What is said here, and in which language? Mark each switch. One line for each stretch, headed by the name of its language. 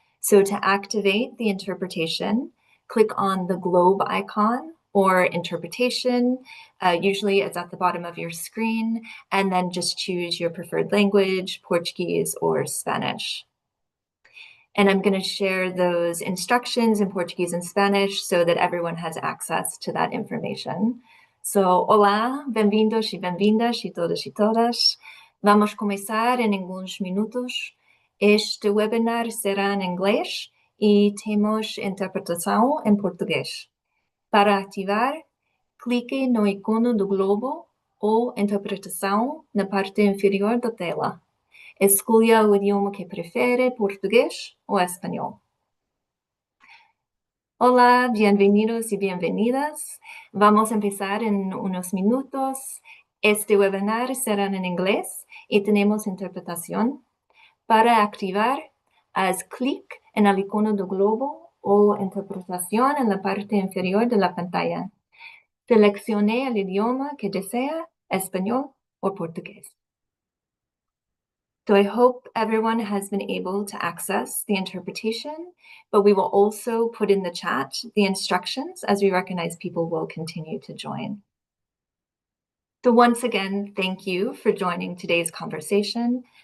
English: So to activate the interpretation, click on the globe icon or interpretation. Usually it's at the bottom of your screen, and then just choose your preferred language, Portuguese or Spanish. And I'm going to share those instructions in Portuguese and Spanish so that everyone has access to that information.
Portuguese: So, olá, bem-vindos e bem-vindas e todos e todas. Vamos começar em alguns minutos. Este webinar será em inglês e temos interpretação em português. Para ativar, clique no ícone do globo ou interpretação na parte inferior da tela. Escolha o idioma que prefere, portugués o español.
Spanish: Hola, bienvenidos y bienvenidas. Vamos a empezar en unos minutos. Este webinar será en inglés y tenemos interpretación. Para activar, haz clic en el icono del globo o interpretación en la parte inferior de la pantalla. Seleccione el idioma que desea, español o portugués.
English: So I hope everyone has been able to access the interpretation, but we will also put in the chat the instructions as we recognize people will continue to join. So once again, thank you for joining today's conversation.